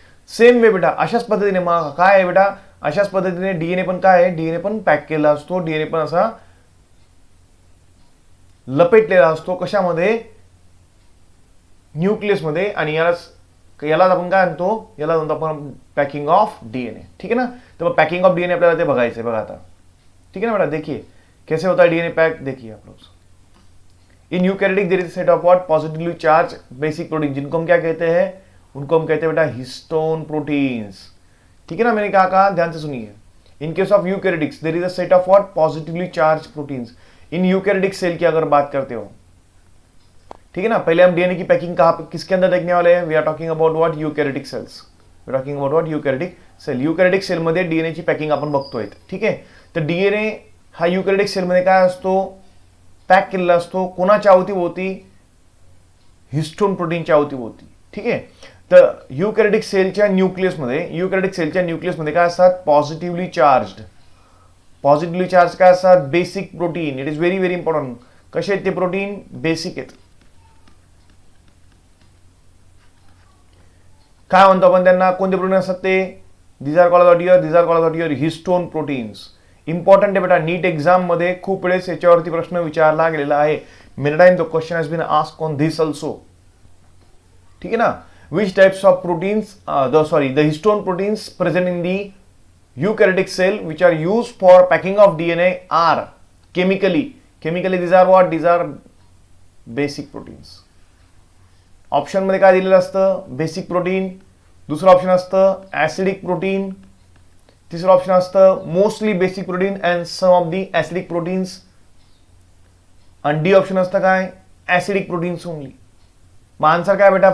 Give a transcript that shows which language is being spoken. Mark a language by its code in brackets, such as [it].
[en] same way [mr] बेटा, अशाच पद्धतीने मग काय आहे बेटा, अशाच पद्धतीने डीएनए पण काय आहे, डीएनए पण पॅक केलेला असतो, डीएनए पण असा लपेटलेला असतो, कशामध्ये, न्यूक्लियस मध्ये। आणि याला आपण काय म्हणतो, याला म्हणतो आपण पॅकिंग ऑफ डीएनए। [hi] ठीक है ना, [mr] तो पॅकिंग ऑफ डीएनए आपल्याला ते बघायचंय बघा आता। [hi] ठीक है ना बेटा, देखिए कैसे होता है डीएनए पैक, देखिए आप लोग। [en] in eukaryotic there is set of what, positively charge basic protein, [hi] जिनको हम क्या कहते हैं, उनको हम कहते हैं बेटा हिस्टोन प्रोटीन्स। ठीक है ना, मैंने कहा ध्यान से सुनिए। [en] In case of eukaryotics there is a set of what, positively charge proteins. [hi] In eukaryotic cell की अगर बात करते हो, ठीक है ना, पहले हम डीएनए की पैकिंग कहाँ किसके अंदर देखने वाले हैं, [en] We are talking about what, eukaryotic cells. We are talking about what, eukaryotic cell. [mr] Eukaryotic sale मध्ये डीएनए ची पैकिंग आपण बघतोय। ठीक आहे, तर डीएनए हा यूकैरियोटिक सेल मध्ये काय असतो, पॅक केलेला असतो, कोणाच्या अवतीभोवती, हिस्टोन प्रोटीनच्या अवतीभोवती। ठीक आहे, तर यूकॅरियोटिक सेलच्या न्यूक्लियसमध्ये काय असतात, पॉझिटिव्हली चार्ज्ड। पॉझिटिव्हली चार्ज काय असतात, basic protein. [en] It is very very important. [mr] कसे आहेत ते प्रोटीन, बेसिक आहेत। काय म्हणतो आपण त्यांना, कोणते प्रोटीन असतात ते, [en] These are called your histone proteins. [mr] Important आहे बेटा, नीट एक्झाम मध्ये खूप वेळेस याच्यावरती प्रश्न विचारला गेलेला आहे। [en] Many time the question has been asked on this also. [hi] ठीक है ना, [en] which types of proteins the histone proteins present in the eukaryotic cell which are used for packing of DNA are chemically these are what? These are basic proteins. [mr] Option मध्ये काय दिलेलं असतं? Basic protein. दुसरं option असतं acidic protein. तिसरं option असतं [en] Mostly basic protein and some of the acidic proteins. [mr] आणि D option असतं काय? Acidic proteins only. मग आन्सर काय बेटा?